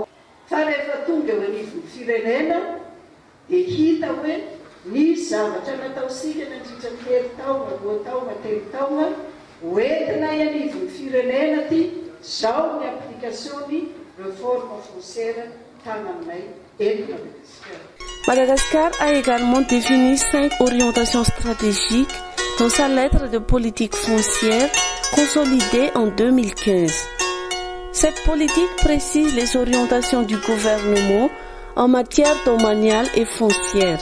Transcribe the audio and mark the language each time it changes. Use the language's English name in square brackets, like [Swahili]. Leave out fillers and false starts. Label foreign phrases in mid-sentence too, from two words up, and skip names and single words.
[Malagasy] Fa rehefa tonga eo anivon'ny firenena dia hita hoe ny zavatra nataosika nandritra ny 3 taona, 2 taona, 3 taona hoentina anivon'ny firenena ty zao ny application-ny [French] réforme foncière [Malagasy] tananay eto Madagascar. [French] Madagascar a également défini 5 orientations stratégiques dans sa lettre de politique foncière consolidée en 2015. Cette politique précise les orientations du gouvernement en matière domaniale et foncière.